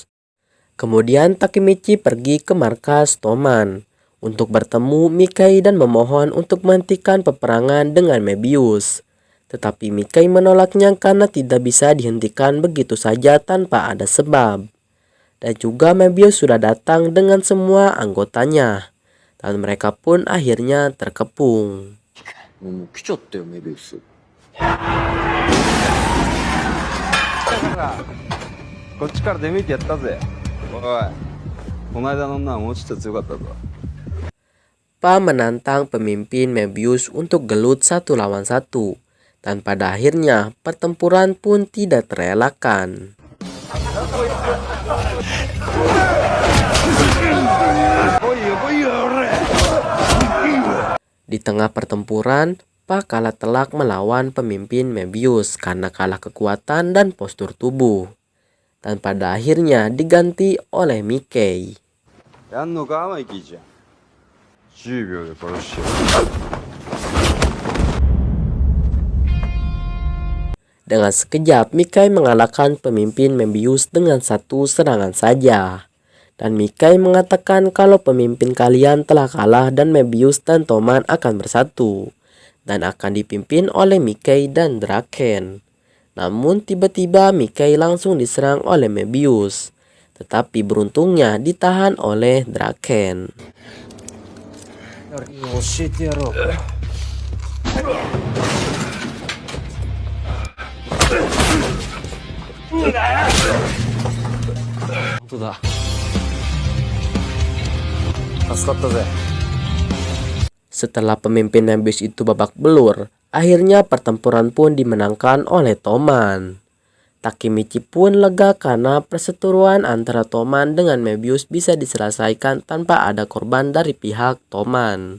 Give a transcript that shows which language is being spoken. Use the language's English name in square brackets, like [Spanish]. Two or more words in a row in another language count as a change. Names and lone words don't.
[Indonesian] Kemudian Takemichi pergi ke markas Toman untuk bertemu Mikai dan memohon untuk menghentikan peperangan dengan Mebius. Tetapi Mikai menolaknya karena tidak bisa dihentikan begitu saja tanpa ada sebab. Dan juga Mebius sudah datang dengan semua anggotanya. Dan mereka pun akhirnya terkepung. [Japanese] 来ちゃったよ、メビウス。こっちから出向いてやったぜ。おい、この間の女はもうちょっと強かったぞ。 [Indonesian] Pa menantang pemimpin Mebius untuk gelut 1 lawan 1. Dan pada akhirnya pertempuran pun tidak terelakkan. Di tengah pertempuran, Pa kalah telak melawan pemimpin Mebius karena kalah kekuatan dan postur tubuh. Dan pada akhirnya diganti oleh Mikai. [Japanese] やんのか、マイキーちゃん。10秒で殺してやる。 [Indonesian] Dengan sekejap, Mikai mengalahkan pemimpin Mebius dengan 1 serangan saja. Dan Mikai mengatakan kalau pemimpin kalian telah kalah dan Mebius dan Toman akan bersatu dan akan dipimpin oleh Mikai dan Draken. Namun tiba-tiba Mikai langsung diserang oleh Mebius, tetapi beruntungnya ditahan oleh Draken. [Japanese] 教えてやろうか。本当だ。助かったぜ。 [Indonesian] Setelah pemimpin Mebius itu babak belur, akhirnya pertempuran pun dimenangkan oleh Toman. Takemichi pun lega karena perseteruan antara Toman dengan Mebius bisa diselesaikan tanpa ada korban dari pihak Toman.